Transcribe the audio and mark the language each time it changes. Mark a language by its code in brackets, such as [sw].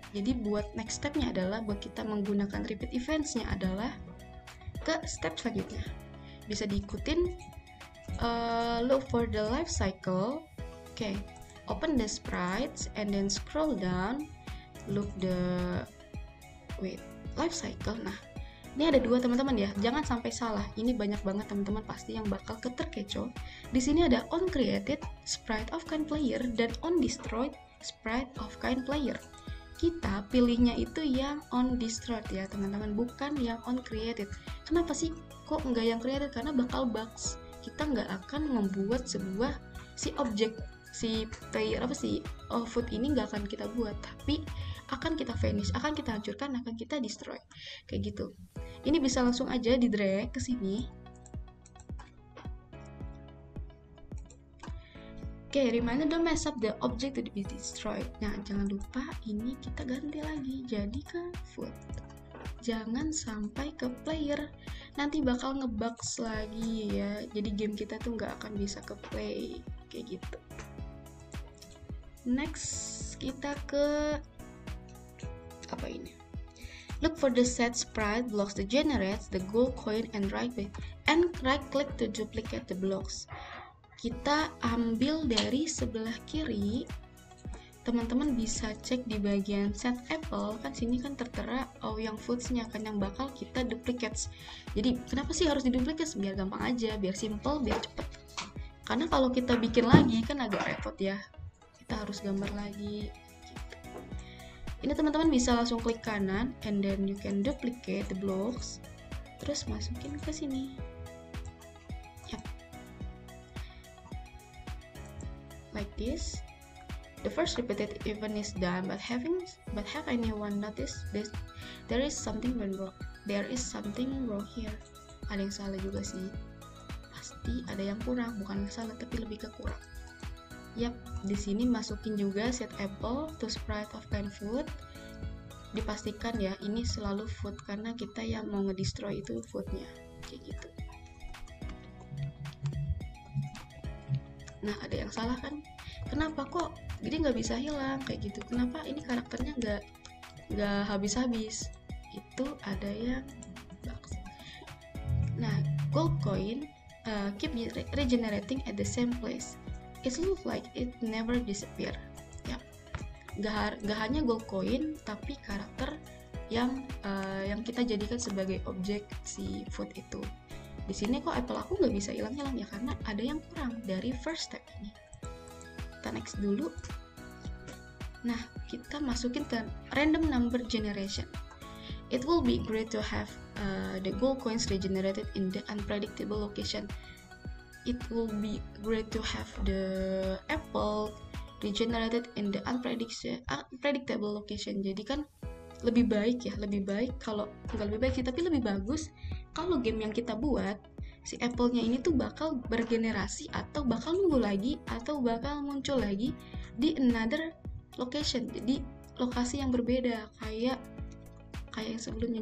[id] Jadi buat next stepnya adalah buat kita menggunakan repeat eventsnya adalah ke step selanjutnya. Bisa diikutin, [en] look for the life cycle. Okay, open the sprites and then scroll down, look the life cycle. [id] Nah, ini ada dua teman-teman ya, jangan sampai salah. Ini banyak banget teman-teman pasti yang bakal keterkecoh. Di sini ada on created sprite of kind player dan on destroyed sprite of kind player. Kita pilihnya itu yang on destroyed ya teman-teman, bukan yang on created. Kenapa sih kok nggak yang created? Karena bakal bugs. Kita nggak akan membuat sebuah si objek si player food ini nggak akan kita buat, tapi akan kita vanish, akan kita hancurkan, akan kita destroy kayak gitu. Ini bisa langsung aja di drag ke sini. [en] Oke, reminder don't mess up the object to be destroyed. [id] Nah, jangan lupa ini kita ganti lagi jadi ke food. Jangan sampai ke player, nanti bakal ngebugs lagi ya. Jadi game kita tuh nggak akan bisa ke play kayak gitu. Next kita ke apa ini? [en] Look for the set sprite blocks that generates the gold coin and right click to duplicate the blocks. [id] Kita ambil dari sebelah kiri. Teman-teman bisa cek di bagian set apple, kan sini kan tertera yang foods-nya kan yang bakal kita duplicates. Jadi kenapa sih harus diduplicates? Biar gampang aja, biar simple, biar cepet. Karena kalau kita bikin lagi kan agak repot ya. Kita harus gambar lagi. Gitu. Ini teman-teman bisa langsung klik kanan [en] and then you can duplicate the blocks. [id] Terus masukin ke sini. Yap. [en] Like this. The first repeated event is done, but have anyone noticed this? There is something wrong. There is something wrong here. [id] Ada yang salah juga sih. Pasti ada yang kurang, bukan salah tapi lebih ke kurang. Yap, di sini masukin juga set apple to sprite of kind food. Dipastikan ya, ini selalu food karena kita yang mau ngedestroy itu foodnya, kayak gitu. Nah, ada yang salah kan? Kenapa kok jadi nggak bisa hilang kayak gitu? Kenapa ini karakternya nggak habis-habis? Itu ada yang bugs. [en] Nah, gold coin keep regenerating at the same place. It looks like it never disappear. [id] Ya, nggak hanya gold coin, tapi karakter yang kita jadikan sebagai objek si food itu. Di sini kok apple aku nggak bisa hilang-hilang ya karena ada yang kurang dari [en] first step [id] ini. Kita next dulu. Nah, kita masukin ke random number generation. [en] It will be great to have the gold coins regenerated in the unpredictable location. It will be great to have the apple regenerated in the unpredictable location. [id] Jadi kan lebih baik kalau nggak lebih baik sih, tapi lebih bagus kalau game yang kita buat si apple-nya ini tuh bakal bergenerasi atau bakal nunggu lagi atau bakal muncul lagi di [en] another location, [id] jadi lokasi yang berbeda kayak yang sebelumnya.